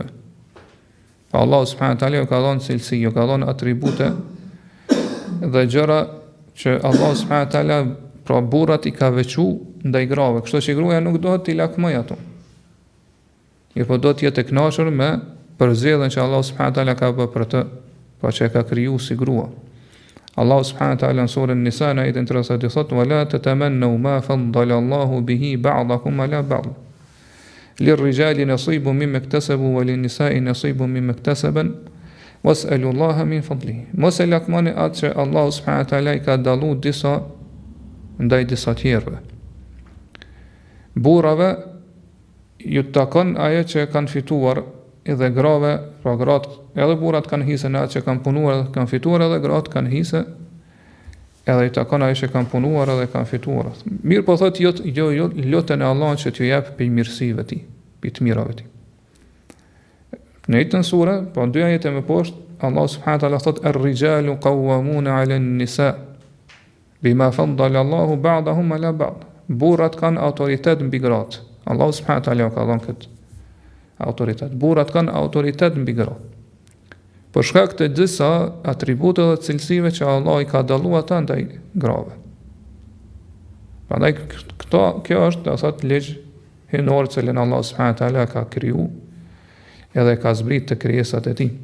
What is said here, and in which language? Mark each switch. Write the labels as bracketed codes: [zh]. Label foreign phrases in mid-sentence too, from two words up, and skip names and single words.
[sq] Allah [ar] سبحانه وتعالى [sq] ka dhënë cilësi, ka dhënë atribute dhe gjëra që Allah [ar] سبحانه وتعالى [sq] pra burrat i ka veçu ndaj grave, kështu që gruaja nuk dohet t'i lakmoj ato. Po do të jetë e kënaqur me përzgjedhjen që Allah [ar] سبحانه وتعالى [sq] ka bërë për të, pa që e ka kriju si grua. Allah [ar] سبحانه وتعالى [sq] në surën Nisa në ajetin 30 thotë [ar] ولا تتمنوا ما فضل الله به بعضكم على بعض. للرجال نصيب مما اكتسبوا وللنساء نصيب مما اكتسبن واسألوا الله من فضله. [sq] Mos e lakmoni atë që Allah [ar] سبحانه وتعالى [sq] i ka dallu disa ndaj disa tjerëve. Burrave ju takon ajo që kanë fituar, edhe grave, pra gratë, edhe burrat kanë hise në atë që kanë punuar edhe kanë fituar, edhe gratë kanë hise edhe i takon ajo që kanë punuar edhe kanë fituar. Mirë po thot jo lutën e Allahut që t'ju jap për mirësive ti, për të mirave ti. Në jetën sure, po dy ajete më poshtë, Allah [ar] سبحانه وتعالى [sq] thot [ar] الرجال قوامون على النساء بما فضل الله بعضهم على بعض. [sq] Burrat kanë autoritet mbi gratë. Allah [ar] سبحانه وتعالى [sq] ka dhënë këtë autoritet. Burrat kanë autoritet mbi gratë. Për shkak të disa atribute dhe cilësive që Allah i ka dalluar ata ndaj grave. Prandaj kjo është, do thot, ligj hyjnor që Allah [ar] سبحانه وتعالى [sq] ka kriju edhe ka zbrit të krijesat e tij.